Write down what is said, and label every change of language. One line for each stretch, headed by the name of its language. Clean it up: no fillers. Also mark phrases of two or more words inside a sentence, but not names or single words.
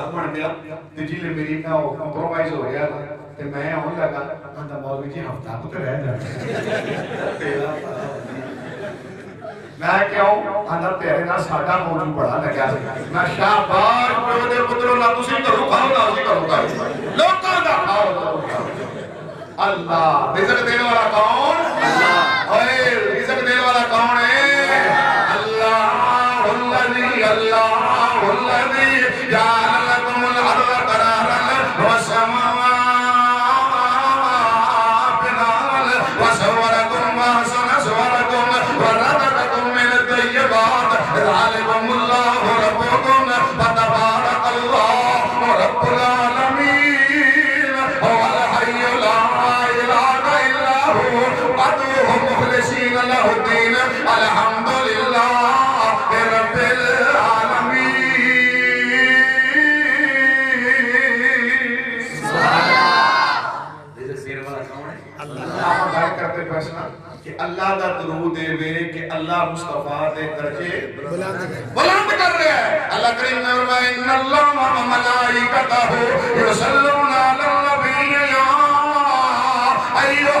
Punjabi: گیا تے جی میری نا کمپرومائز ہو گیا تے میں آن لگا آندا مولوی جی ہفتہ کو تے رہ جانا میں کیوں آندا تیرے نال ساڈا موضوع بڑا لگا میں شاباش پیو دے پترو نہ تسی کرو کھاؤ نہ اسی کرو لوکاں دا کھاؤ اللہ رزق دینے والا کون اللہ اوئے رزق دینے والا کون ہے اللہ
Arabic: الذي جعل لكم الارض قرارا والسماء بناء وصوركم واحسن صوركم ورزقكم من الطيبات ذلكم الله ربكم فتبارك الله رب العالمين هو الحي لا اله الا هو فادعوه مخلصين له الدين الحمد لله رب العالمين
Urdu: اللہ کرتے فیصلہ
Punjabi: کہ اللہ دا درود دے وے کہ اللہ مصطفیٰ دے درجے بلند کر رہے ہیں اللہ کریم نے فرمایا
Arabic: ان اللہ و ملائکتہ یصلون علی النبی یا ایھا